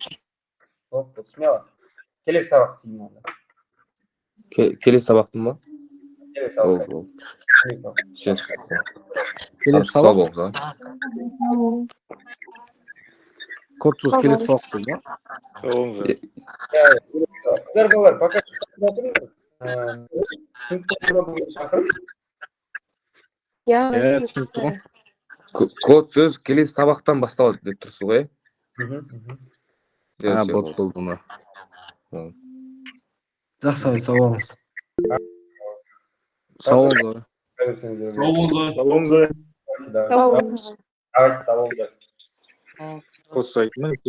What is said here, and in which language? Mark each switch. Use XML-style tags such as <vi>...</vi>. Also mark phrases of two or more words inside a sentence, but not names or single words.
<ru>Смело.</ru> <kk>Келесі сабақ деймін онда. Келесі сабақтың ба? Келесі сабақ. Ол. Келесі сабақ. Келесі сабақ? сабақ. Кодсуз келесі сабақ бұл ба?</kk> <az>Sağ olun.</az> <kk>Қыздар балалар, пока шығып отырыңдар. Сыныптасында бүгін шақырып. Иә, түсінікті ғой. Кодсөз келесі сабақтан басталады деп тұрсыз ғой? Болды ма? Жақсы, сау болыңыз. Сау болыңыз.</kk> <az>Sağ olun. Sağ olun.</az> <kk>Давайте, сау болыңыздар.</kk> <az>Kod saytına.</az>